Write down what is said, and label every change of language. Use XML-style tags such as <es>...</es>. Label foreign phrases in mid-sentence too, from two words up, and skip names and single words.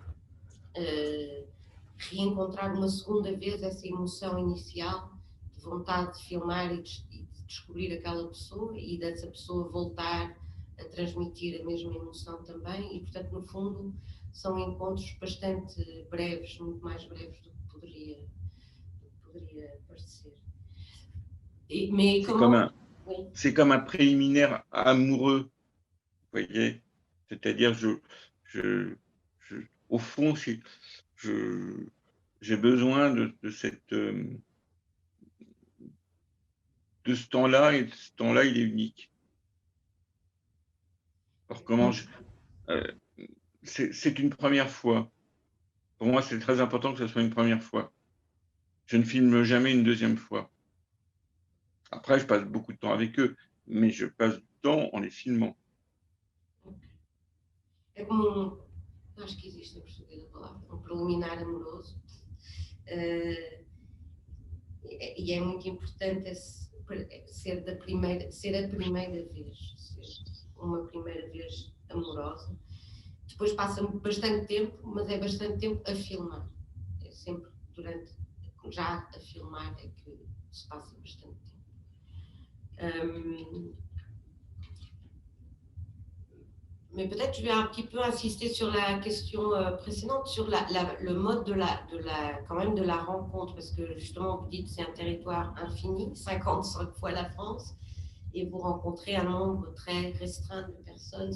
<pt>reencontrar uma segunda vez essa emoção inicial de vontade de filmar e de descobrir aquela pessoa e dessa pessoa voltar a transmitir a mesma emoção também e, portanto, no fundo, são encontros bastante breves, muito mais breves do que poderia parecer.</pt> <fr>C'est comme un préliminaire amoureux, vous voyez. C'est-à-dire, au fond, j'ai besoin de ce temps-là, et ce temps-là, il est unique. Alors, c'est une première fois. Pour moi, c'est très important que ce soit une première fois. Je ne filme jamais une deuxième fois. Après, je passe beaucoup de temps avec eux, mais je passe du temps en les filmant.</fr> <pt>É como acho que existe em português a palavra, um preliminar amoroso. E é muito importante ser a primeira vez, ser uma primeira vez amorosa. Depois passa bastante tempo, mas é bastante tempo a filmar. É sempre já a filmar é que se passa bastante tempo.</pt> <fr>Mais peut-être je vais un petit peu insister sur la question précédente, sur le mode quand même de la rencontre, parce que justement vous dites c'est un territoire infini, 55 fois la France, et vous rencontrez un nombre très restreint de personnes.</fr>